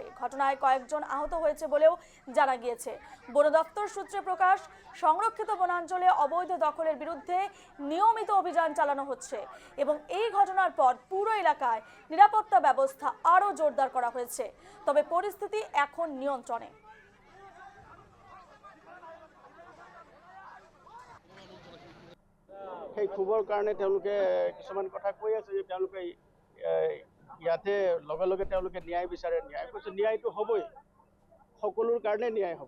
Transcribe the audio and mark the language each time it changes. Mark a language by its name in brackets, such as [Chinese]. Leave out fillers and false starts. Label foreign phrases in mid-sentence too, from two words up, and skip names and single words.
[Bangla] ঘটনায় কয়েকজন আহত হয়েছে বলেও জানা গিয়েছে। বন দপ্তর সূত্রে প্রকাশ, সংরক্ষিত বনাঞ্চলে অবৈধ দখলের বিরুদ্ধে নিয়মিত অভিযান চালানো হচ্ছে এবং এই ঘটনার পর পুরো এলাকায় নিরাপত্তা ব্যবস্থা আরও জোরদার করা হয়েছে। তবে পরিস্থিতি এখন নিয়ন্ত্রণে। [Assamese] সেই ক্ষোভৰ কাৰণে তেওঁলোকে কিছুমান কথা কৈ আছে যে তেওঁলোকে ইয়াতে লগে লগে তেওঁলোকে ন্যায় বিচাৰে। ন্যায় কৈছে, ন্যায়টো হ'বই, সকলোৰ কাৰণে ন্যায় হ'ব।